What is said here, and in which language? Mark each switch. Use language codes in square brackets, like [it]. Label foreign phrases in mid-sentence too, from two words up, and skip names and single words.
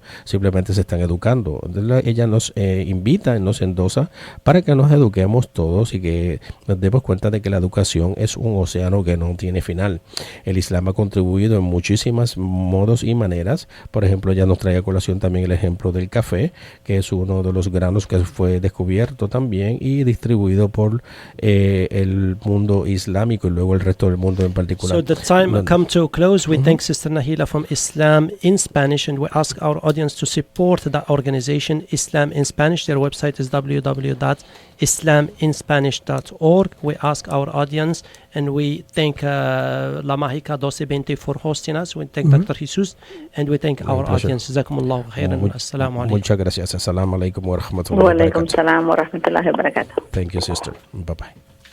[es] Simplemente se están educando. Ella nos invita, nos endosa para que nos eduquemos todos y que nos demos cuenta de que la educación es un océano que no tiene final. El Islam ha contribuido en muchísimas modos y maneras. Por ejemplo, ella nos trae a colación también el ejemplo del café, que es uno de los granos que fue descubierto también y distribuido por el mundo islámico y luego el resto del mundo en particular. [en] So the time come to close. We thank Sister Nahila from Islam in Spanish, and we ask our audience to support that organization, Islam in Spanish. Their website is www.islaminspanish.org. We ask our audience, and we thank La Mágica 1220 for hosting us. We thank Dr. Jesus, and we thank our audience. [ar] جزاكم الله خيرا. السلام عليكم. [es] Muchas gracias. [ar] السلام عليكم ورحمة الله وعليكم السلام ورحمة الله وبركاته. [en] Thank you, sister. Bye-bye.